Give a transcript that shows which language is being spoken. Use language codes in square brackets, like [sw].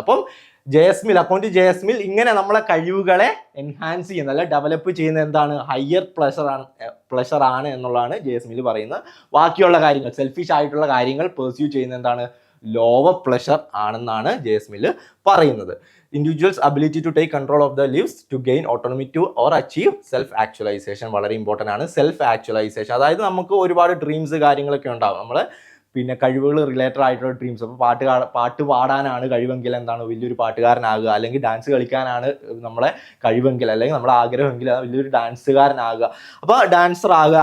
[ml] അപ്പം ജെ.എസ്. മിൽ ഇങ്ങനെ നമ്മളെ കഴിവുകളെ എൻഹാൻസ് ചെയ്യുന്നത് അല്ലെ ഡെവലപ്പ് ചെയ്യുന്നത് എന്താണ്, ഹയർ പ്ലഷർ ആണ് എന്നുള്ളതാണ് ജെ.എസ്. മിൽ പറയുന്നത്. ബാക്കിയുള്ള കാര്യങ്ങൾ, സെൽഫിഷ് ആയിട്ടുള്ള കാര്യങ്ങൾ പെർസ്യൂ ചെയ്യുന്നത് എന്താണ്, ലോവർ പ്ലഷർ ആണെന്നാണ് ജെ.എസ്. മിൽ പറയുന്നത്. [en] Individuals' ability to take control of their lives, to gain autonomy to or achieve self-actualization [ml] വളരെ ഇമ്പോർട്ടൻ്റ് ആണ്. സെൽഫ് ആക്ച്വലൈസേഷൻ, അതായത് നമുക്ക് ഒരുപാട് ഡ്രീംസ് കാര്യങ്ങളൊക്കെ ഉണ്ടാവും, നമ്മൾ പിന്നെ കഴിവുകൾ റിലേറ്റഡ് ആയിട്ടുള്ള ഡ്രീംസ്. അപ്പോൾ പാട്ട് പാടാനാണ് കഴിവെങ്കിൽ എന്താണ് വലിയൊരു പാട്ടുകാരനാകുക, അല്ലെങ്കിൽ ഡാൻസ് കളിക്കാനാണ് നമ്മളെ കഴിവെങ്കിൽ അല്ലെങ്കിൽ നമ്മുടെ ആഗ്രഹമെങ്കിൽ വലിയൊരു ഡാൻസുകാരനാകുക, അപ്പോൾ ഡാൻസർ ആകുക.